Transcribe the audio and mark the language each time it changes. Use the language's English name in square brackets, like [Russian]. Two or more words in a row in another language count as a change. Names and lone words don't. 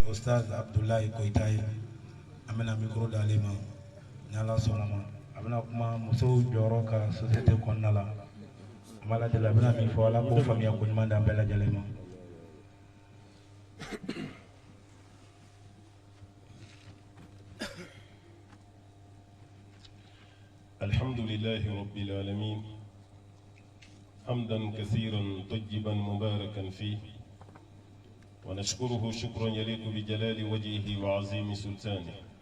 [Bambara] Ustaz Abdoulaye Koitaye amena micro d'ale ma ni Ala sɔnna ma a bɛna kuma musow jɔyɔrɔ ka société kɔnɔna la an b'a lajɛ a bɛna min fɔ Ala k'o faamuya ko ɲuman d'an bɛɛ lajɛlen ma. [Arabic] الحمد لله رب العالمين حمدا كثيرا طيبا مباركا فيه ونشكره شكرا يليق بجلال وجهه وعظيم سلطانه